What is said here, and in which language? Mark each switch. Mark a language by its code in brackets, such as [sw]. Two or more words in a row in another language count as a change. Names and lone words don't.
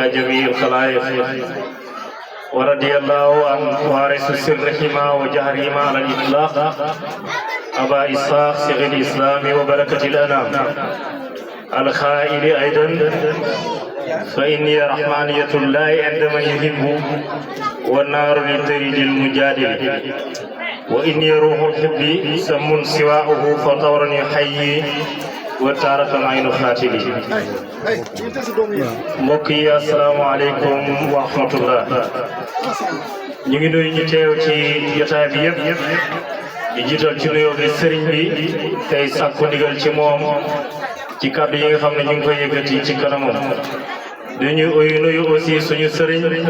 [ar] جميع الخلائق ورضي الله عن وارث سرهما وجهرهما على الإطلاق أبا إسحاق شيخ الإسلام وبركة الأنام القائل أيضا فإني رحمانية الله عندما يحب والنار للطريق المجادل وإني روح الحب سم سواؤه فطورني حي وتارة عين خاتلي [wo] mbokki [ar] السلام عليكم ورحمة الله [wo] ñu ngi nuyu ñu teew ci jotaay bi yëpp di jiital ci nuyoo bi sëriñ bi tey sàkku ndigal ci moom ci kàddu yi nga xam ne ñu ngi koy yëkkati ci kanamam dañu nuyu aussi suñu sëriñ